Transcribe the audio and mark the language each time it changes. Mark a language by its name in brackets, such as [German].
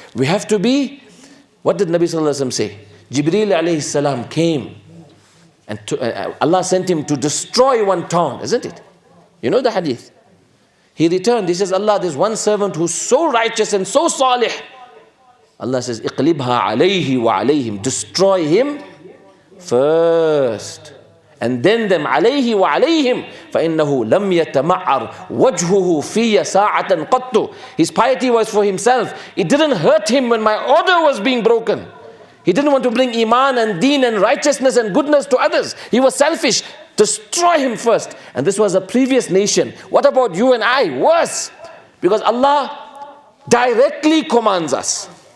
[English] We have to be, what did Nabi Sallallahu Alaihi Wasallam say? Jibreel alayhi salam came and Allah sent him to destroy one town, isn't it? You know the hadith. He returned, he says, Allah, there's one servant who's so righteous and so salih. Allah says, [Arabic] iqlibha alayhi wa alayhim. [English] Destroy him first. And then them [Arabic] عليه وعليهم فإنه لم يتمعر وجهه في ساعة قط. [English] His piety was for himself. It didn't hurt him when my order was being broken. He didn't want to bring iman and deen and righteousness and goodness to others. He was selfish. Destroy him first. And this was a previous nation. What about you and I? Worse. Because Allah directly commands us.